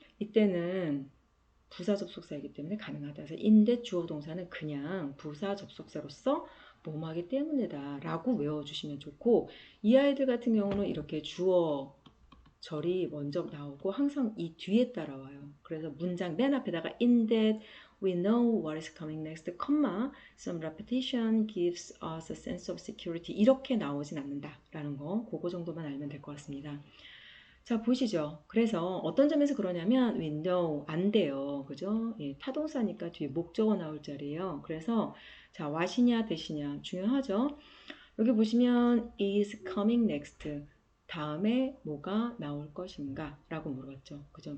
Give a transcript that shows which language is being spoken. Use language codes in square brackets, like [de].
[ko] 이때는 부사 접속사이기 때문에 가능하다. 그래서 in that 주어 동사는 그냥 부사 접속사로서 뭐뭐하기 때문이다 라고 외워주시면 좋고 이 아이들 같은 경우는 이렇게 주어 절이 먼저 나오고 항상 이 뒤에 따라와요. 그래서 문장 맨 앞에다가 [en] in that we know what is coming next, comma, some repetition gives us a sense of security [ko] 이렇게 나오진 않는다라는 거 그거 정도만 알면 될 것 같습니다. 자 보시죠. 그래서 어떤 점에서 그러냐면 [en] we know [ko] 안 돼요. 그죠? 예, 타동사니까 뒤에 목적어 나올 자리예요. 그래서 자 what이냐 that이냐 중요하죠. 여기 보시면 is coming next 다음에 뭐가 나올 것인가 라고 물어봤죠. 그죠?